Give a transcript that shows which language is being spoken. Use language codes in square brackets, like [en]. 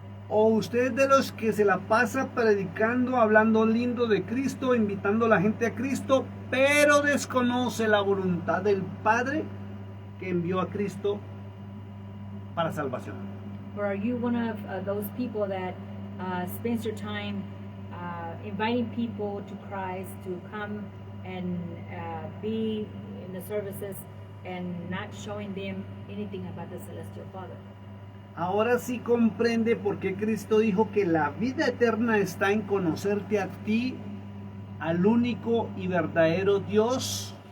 [es] ¿O usted es de los que se la pasa predicando, hablando lindo de Cristo, invitando a la gente a Cristo, pero desconoce la voluntad del Padre que envió a Cristo para salvación? [en] Or are you one of those people that spends your time inviting people to Christ to come and be in the services and not showing them anything about the celestial Father? [es] Ahora sí comprende por qué Cristo dijo que la vida eterna está en conocerte a ti, al único y verdadero Dios,